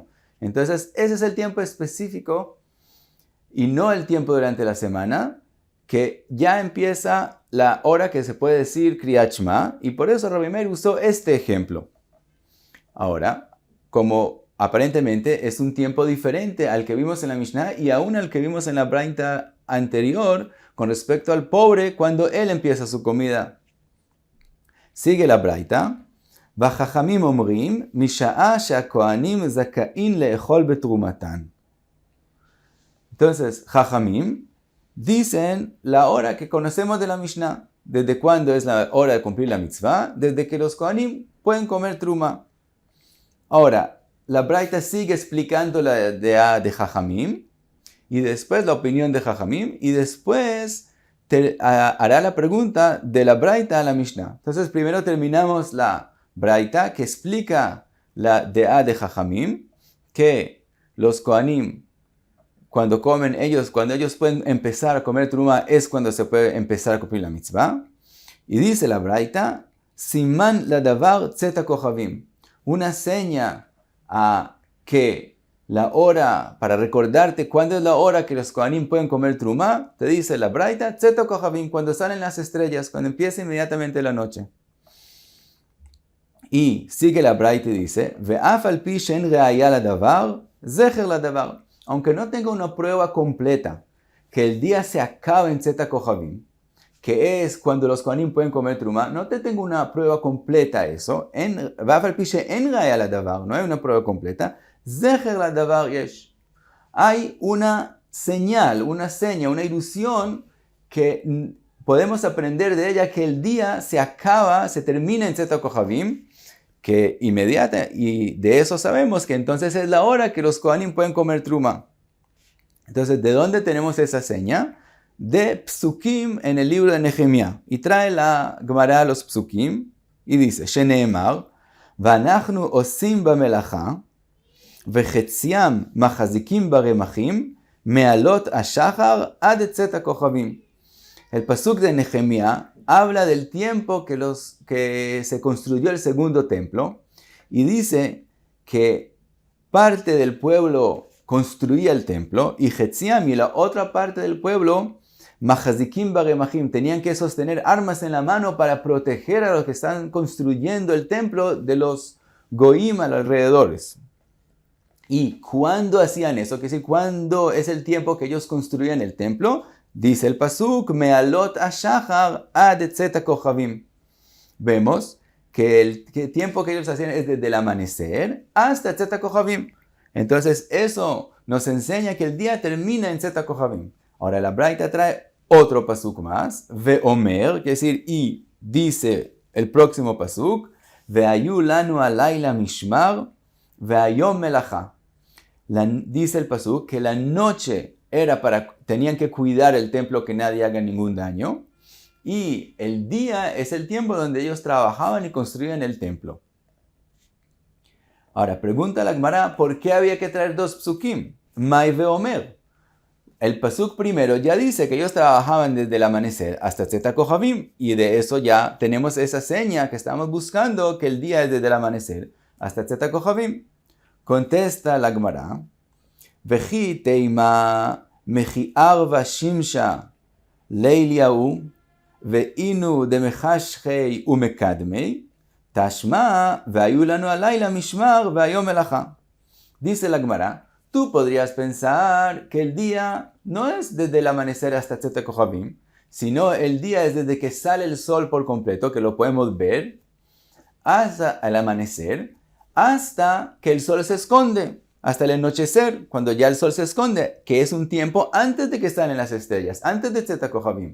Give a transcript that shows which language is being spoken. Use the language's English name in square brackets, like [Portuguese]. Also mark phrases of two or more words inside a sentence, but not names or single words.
[Spanish] Entonces ese es el tiempo específico y no el tiempo durante la semana que ya empieza la hora que se puede decir Kriyat Shma, y por eso Rabbi Meir usó este ejemplo. Ahora, como aparentemente es un tiempo diferente al que vimos en la Mishnah y aún al que vimos en la Braita anterior con respecto al pobre cuando él empieza su comida. Sigue la Braita. [Hebrew] וחכמים אומרים משעה שהכהנים זכאין לאכול בתרומתן. [Spanish] Entonces, Chachamim dicen la hora que conocemos de la Mishnah. ¿Desde cuándo es la hora de cumplir la mitzvah? Desde que los Kohanim pueden comer truma. Ahora, la Braita sigue explicando la idea de Chachamim y después la opinión de Chachamim y después hará la pregunta de la Braita a la Mishnah. Entonces, primero terminamos la Braita que explica la idea de Chachamim, que los Kohanim cuando ellos pueden empezar a comer truma es cuando se puede empezar a cumplir la mitzvah. Y dice la Braita, [Hebrew] סימן לדבר צאת הכוכבים. [Spanish] Una seña a que la hora, para recordarte cuándo es la hora que los Kohanim pueden comer truma, te dice la Braita, [Hebrew] צאת הכוכבים, [Spanish] cuando salen las estrellas, cuando empieza inmediatamente la noche. Y sigue la Braita y dice, [Hebrew] ואף על פי שאין ראיה לדבר זכר לדבר. [Spanish] Aunque no tenga una prueba completa, que el día se acaba en [Hebrew] צאת הכוכבים, [Spanish] que es cuando los Kohanim pueden comer truma, no te tengo una prueba completa eso. No hay una prueba completa. [Hebrew] זכר לדבר יש. [Spanish] Hay una señal, una seña, una ilusión que podemos aprender de ella que el día se acaba, se termina en [Hebrew] צאת הכוכבים, [Spanish] que inmediata, y de eso sabemos que entonces es la hora que los Kohanim pueden comer truma. Entonces, ¿de dónde tenemos esa seña? De Psukim en el libro de Nehemia. Y trae la Gemara los Psukim y dice, [Hebrew] שנאמר ואנחנו עושים במלאכה וחציים מחזיקים ברמחים מעלות השחר עד צאת הכוכבים. [Spanish] El pasuk de Nehemia habla del tiempo que se construyó el segundo templo y dice que parte del pueblo construía el templo y Hetziam y la otra parte del pueblo, [Hebrew] מחזיקים ברמחים, [Spanish] tenían que sostener armas en la mano para proteger a los que están construyendo el templo de los goim a los alrededores. Y cuando hacían eso, que es decir, cuando es el tiempo que ellos construían el templo, dice el pasuk, [Hebrew] מעלות השחר עד צאת הכוכבים. [Spanish] Vemos que el tiempo que ellos hacían es desde el amanecer hasta [Hebrew] צאת הכוכבים. [Spanish] Entonces eso nos enseña que el día termina en [Hebrew] צאת הכוכבים. [Spanish] Ahora la Braita trae otro pasuk más, veomer, que es decir, y dice el próximo pasuk, [Hebrew] והיו לנו הלילה משמר והיום מלאכה. [Spanish] Dice el pasuk que la noche tenían que cuidar el templo, que nadie haga ningún daño. Y el día es el tiempo donde ellos trabajaban y construían el templo. Ahora, pregunta la Gemara, ¿por qué había que traer dos psukim? [Aramaic] מאי ואומר. [Spanish] el pasuk primero ya dice que ellos trabajaban desde el amanecer hasta [Hebrew] צאת הכוכבים, [Spanish] y de eso ya tenemos esa seña que estamos buscando, que el día es desde el amanecer hasta [Hebrew] צאת הכוכבים. [Spanish] Contesta la Gemara, [Aramaic] וכי תימא מכי ערב שמשא לילה הוא ואינהו דמחשכי ומקדמי תא שמע [Hebrew] והיו לנו הלילה משמר והיום מלאכה. [Spanish] Dice la Gemara, tú podrías pensar que el día no es desde el amanecer hasta [Hebrew] צאת הכוכבים, [Spanish] sino el día es desde que sale el sol por completo, que lo podemos ver, hasta el amanecer, hasta que el sol se esconde, hasta el anochecer, cuando ya el sol se esconde, que es un tiempo antes de que salen las estrellas, antes de [Hebrew] צאת הכוכבים.